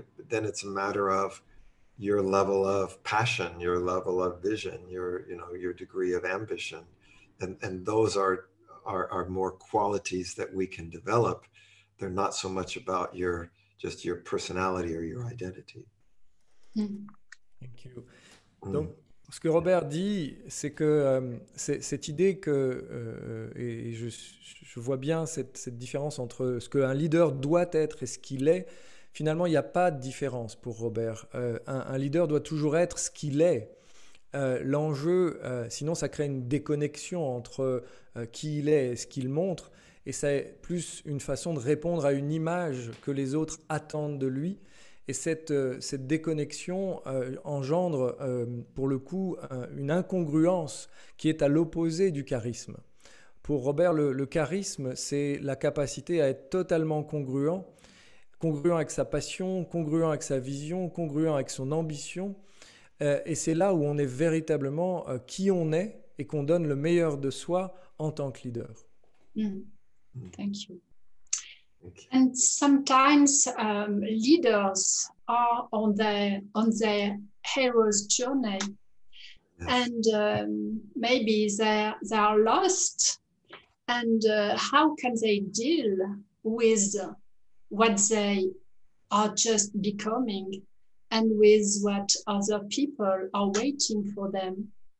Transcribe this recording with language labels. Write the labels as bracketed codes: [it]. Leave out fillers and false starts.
[en] Then it's a matter of your level of passion, your level of vision, your degree of ambition, and those are more qualities that we can develop. They're not so much about your personality or your identity. Thank you. [fr] Donc, ce que Robert dit, c'est que cette idée que, et je vois bien cette différence entre ce qu'un leader doit être et ce qu'il est. Finalement, il n'y a pas de différence pour Robert. Un leader doit toujours être ce qu'il est. L'enjeu, sinon ça crée une déconnexion entre qui il est et ce qu'il montre, et c'est plus une façon de répondre à une image que les autres attendent de lui. Et cette déconnexion engendre, pour le coup, une incongruence qui est à l'opposé du charisme. Pour Robert, le charisme, c'est la capacité à être totalement congruent avec sa passion, congruent avec sa vision, congruent avec son ambition. Et c'est là où on est véritablement qui on est et qu'on donne le meilleur de soi en tant que leader. [en] Thank you. Thank you. And sometimes leaders are on their hero's journey, Yes. and maybe they are lost. And how can they deal with what they are just becoming, and with what other people are waiting for them?